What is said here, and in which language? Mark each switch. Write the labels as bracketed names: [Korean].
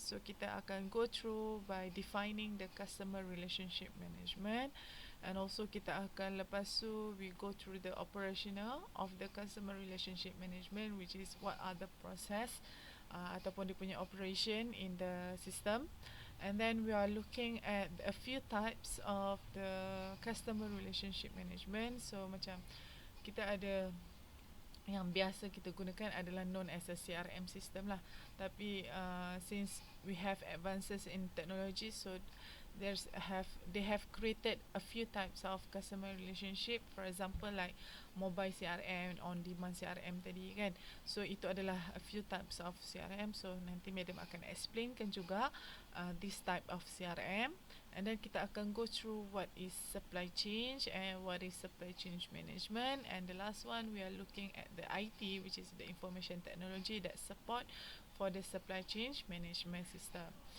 [English] So kita akan go through by defining the customer relationship management, and also [Malay] kita akan lepas tu [English] we go through the operational of the customer relationship management, which is what are the process ataupun dia punya operation in the system. And then we are looking at a few types of the customer relationship management. [Malay] So macam kita ada yang biasa kita gunakan adalah [English] known as a CRM system [Malay] lah. [English] Tapi since we have advances in technology, so they have created a few types of customer relationship. For example, like mobile CRM, on demand CRM tadi kan. [Malay] So itu adalah [English] a few types of CRM. [Malay] So nanti madam akan explainkan juga [English] this type of CRM. And then [Malay] kita akan [English] go through what is supply chain and what is supply chain management. And the last one, we are looking at the IT, which is the information technology that support for the supply chain management system.